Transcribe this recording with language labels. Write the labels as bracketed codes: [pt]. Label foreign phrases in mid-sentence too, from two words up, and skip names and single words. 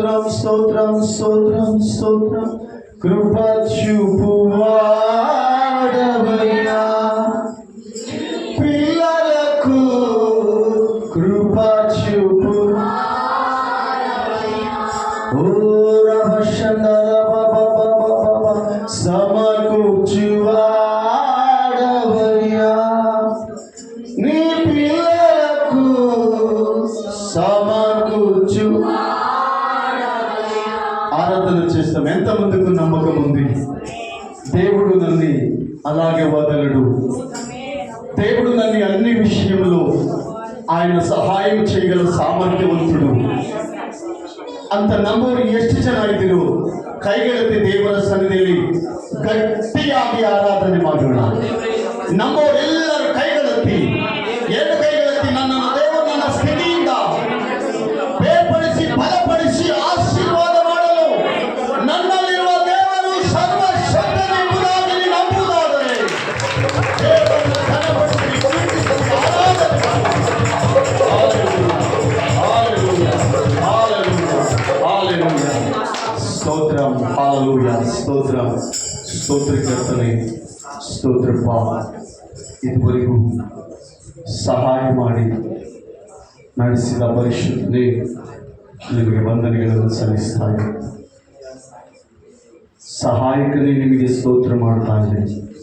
[te] స్తోత్రం స్తోత్రం స్తోత్రం కృప చూపువాడవయ్యా పిల్లలకు కృప చూపు సమకూర్చువాడవయ్యా నీ పిల్లలకు సమకూర్చు. ఆరాధన చేస్తాం. ఎంతమందికి నమ్మకం ఉంది? దేవుడు నన్ను అలాగే వదలడు. దేవుడు నన్ను అన్ని విషయంలో ఆయన సహాయం చేయగల ಸಾಮರ್ಥ್ಯವಂತುಡು. [kn] ಅಂತ ನಂಬೋರು ಎಷ್ಟು ಜನ ಇದ್ದೀರೋ ಕೈಗೆತ್ತಿ ದೇವರ ಸನ್ನಿಧಿಯಲ್ಲಿ ಗಟ್ಟಿಯಾಗಿ ಆರಾಧನೆ ಮಾಡೋಣ. ನಂಬೋರೆಲ್ಲರೂ ಕೈಗೆತ್ತಿ, ಎರಡು ಕೈಗೆತ್ತಿ ನನ್ನನ್ನು ದೇವರು ನನ್ನ ಸ್ಥಿತಿಯಿಂದ ಬೇರ್ಪಡಿಸಿ ಬಲಪಡಿಸಿ ಆಶೀರ್ವಾದ ಮಾಡಲು ನನ್ನಲ್ಲಿರುವ ದೇವರು ಸರ್ವಶಕ್ತನೆಂಬುದಾಗಿ ನಂಬುವುದಾದರೆ ದೇವರನ್ನು ಘನಪಡಿಸಿ ಪ್ರೀತಿಸಿ ಆರಾಧನೆ ಮಾಡಿ. [te] స్తోత్రం హల్లెలూయా స్తోత్రం [kn] ಸ್ತೋತ್ರಕರ್ತನೆ ಸ್ತೋತ್ರಪ್ಪ. ಇದುವರೆಗೂ ಸಹಾಯ ಮಾಡಿ ನಡೆಸಿದ ಪರಿಶುದ್ಧನೇ ನಿಮಗೆ ವಂದನೆಗಳನ್ನು ಸಲ್ಲಿಸ್ತಾ ಇದ್ದೇನೆ. ಸಹಾಯಕನೇ ನಿಮಗೆ ಸ್ತೋತ್ರ ಮಾಡ್ತಾ ಇದ್ದೇನೆ.